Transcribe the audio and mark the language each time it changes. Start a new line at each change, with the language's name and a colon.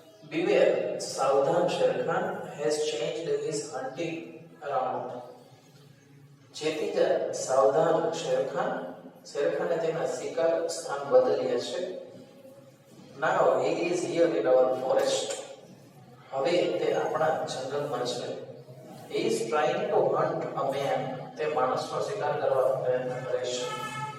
English: Beware, સાવધાન, Shere Khan has changed his hunting ground.
Gujarati: જેથી જા, સાવધાન શેરખાને તેના શિકાર સ્થાન બદલ્યા છે.
English: Now he is here in our forest.
Gujarati: હવે તે આપણા જંગલમાં છે.
English: He is trying to hunt a man.
Gujarati: તે માણસનો શિકાર કરવા પ્રયત્ન કરે છે.